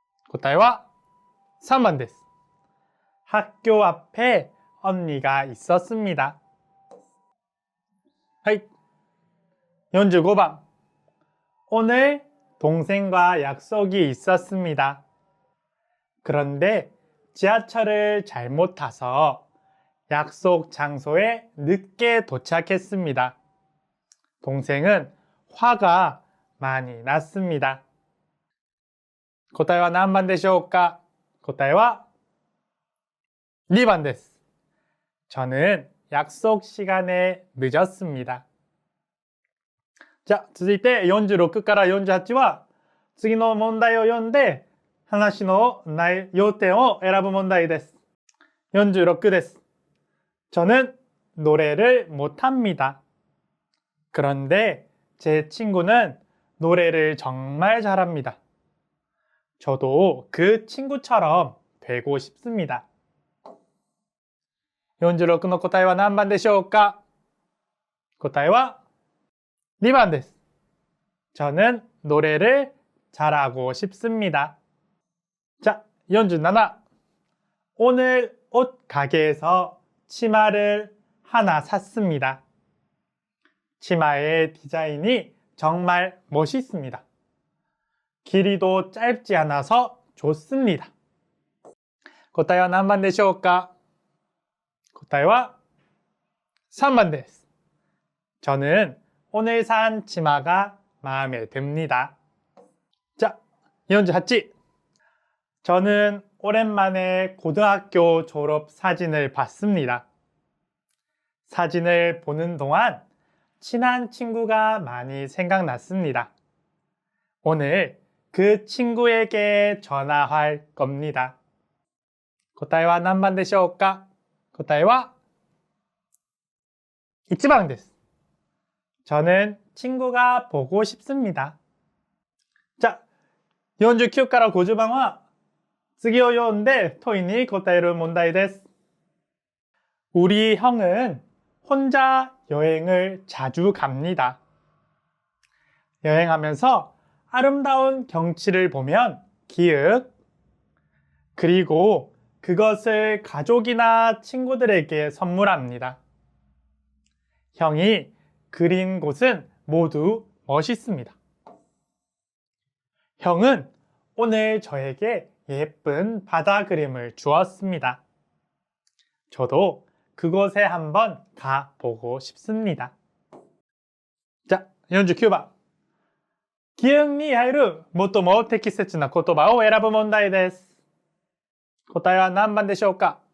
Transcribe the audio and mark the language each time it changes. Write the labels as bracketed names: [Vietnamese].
[Japanese] 答えは3番です。 [Korean] 학교 앞에 언니가 있었습니다. [Japanese] はい。45번. [Korean] 오늘 동생과 약속이 있었습니다. 그런데 지하철을 잘못 타서 약속 장소에 늦게 도착했습니다. 동생은 화가 많이 났습니다. [Japanese] 答えは何番でしょうか？答えは2番です。 [Korean] 저는 약속 시간에 늦었습니다. [Japanese] 자, 続いて46から48は次の問題を読んで話の要点を選ぶ問題です。 46です. [Korean] 저는 노래를 못합니다. 그런데 제 친구는 노래를 정말 잘합니다. 저도 그 친구처럼 되고 싶습니다. [Japanese] 46の答えは何番でしょうか？答えは2番です。 [Korean] 저는 노래를 잘하고 싶습니다. 자, 47. 오늘 옷 가게에서 치마를 하나 샀습니다. 치마의 디자인이 정말 멋있습니다. 길이도 짧지 않아서 좋습니다. [Japanese] 答えは何番でしょうか？答えは3番です. [Korean] 저는 오늘 산 치마가 마음에 듭니다. 자, 48. 저는 오랜만에 고등학교 졸업 사진을 봤습니다. 사진을 보는 동안 친한 친구가 많이 생각났습니다. 오늘 그 친구에게 전화할 겁니다. [Japanese] 答えは何番でしょうか？答えは1番です. [Korean] 저는 친구가 보고 싶습니다. [Japanese] 자, 49から50番は次を読んで問いに答える問題です. [Korean] 우리 형은 혼자 여행을 자주 갑니다. 여행하면서 아름다운 경치를 보면 기억, 그리고 그것을 가족이나 친구들에게 선물합니다. 형이 그린 곳은 모두 멋있습니다. 형은 오늘 저에게 예쁜 바다 그림을 주었습니다. 저도 그곳에 한번 가보고 싶습니다. [Japanese] 자, 49番. 기억に入る最も適切な言葉を選ぶ問題です。答えは何番でしょうか？